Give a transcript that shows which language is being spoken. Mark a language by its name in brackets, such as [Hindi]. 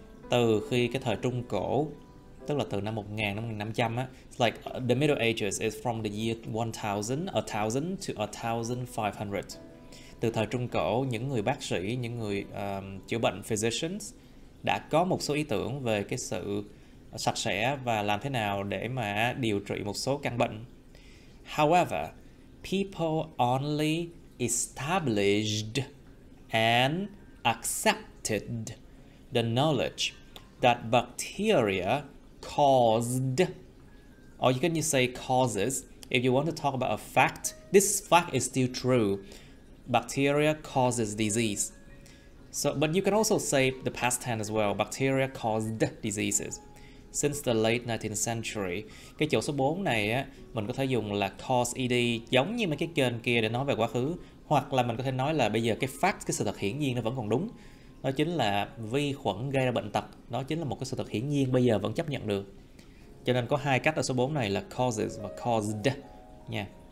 [Vietnamese] Từ khi cái thời Trung Cổ, tức là từ năm 1000 năm 1500 á, [English] like the Middle Ages is from the year 1000 to 1500. [Vietnamese] Từ thời Trung Cổ, những người bác sĩ, những người chữa bệnh physicians đã có một số ý tưởng về cái sự sạch sẽ và làm thế nào để mà điều trị một số căn bệnh. [English] However, people only established and accepted the knowledge that bacteria caused, or you can say causes, if you want to talk about a fact, this fact is still true. Bacteria causes disease. So, but you can also say the past tense as well. Bacteria caused diseases. Since the late 19th century. [Vietnamese] Cái chỗ số 4 này á, mình có thể dùng là cause ed giống như mấy cái kênh kia để nói về quá khứ. Hoặc là mình có thể nói là bây giờ cái fact, cái sự thật hiển nhiên nó vẫn còn đúng. Đó chính là vi khuẩn gây ra bệnh tật. Đó chính là một cái sự thật hiển nhiên bây giờ vẫn chấp nhận được. Cho nên có hai cách ở số 4 này là causes và caused nha.